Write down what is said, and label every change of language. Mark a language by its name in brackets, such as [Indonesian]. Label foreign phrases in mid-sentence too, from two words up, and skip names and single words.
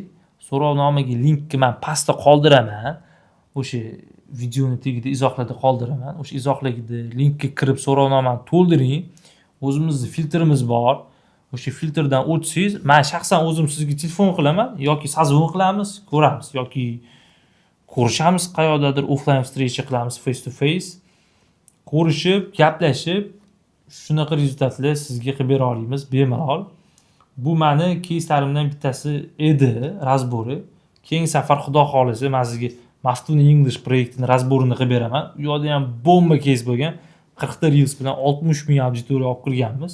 [Uzbek] So'rovnomaga linkni men pastda qoldiraman. O'sha videoni tagida izohlarda qoldiraman. O'sha izohlarda linkka kirib so'rovnomani to'ldiring. O'zimizning filtrimiz bor. O'sha filtrdan o'tsangiz, men shaxsan o'zim sizga telefon qilaman yoki sozvon qilamiz, ko'ramiz yoki ko'rishamiz, qayerdadir offline встреча qilamiz, [English] face to face. [Uzbek] Ko'rishib, gaplashib, shunaqa rezultatlar sizga qilib bera olamiz bemalol. Bu meni keyslarimdan bittasi edi, razbori. Keyingi safar xudo xolisa men sizga Maftun English proyektini razborini qilib beraman. U yerda ham bomba case bo'lgan. 40 ta reels bilan 60 ming auditoriya olib kirganmiz.